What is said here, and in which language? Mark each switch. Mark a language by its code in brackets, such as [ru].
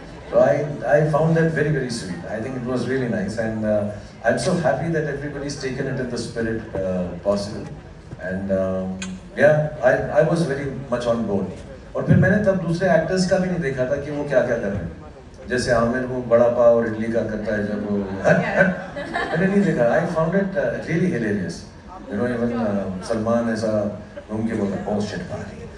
[en] So I found that very very sweet. I think it was really nice, and I'm so happy that everybody's taken it in the spirit possible, and yeah, I was very much on board. [hi] और फिर मैंने तब दूसरे actors का भी नहीं देखा था कि वो क्या कर रहे हैं. जैसे आमिर वो बड़ा पाव और इडली का करता है जब वो मैंने नहीं देखा. [en] I found it really hilarious. You know, even Salman [hi] ऐसा घूम के बोलता बहुत [en] shit party.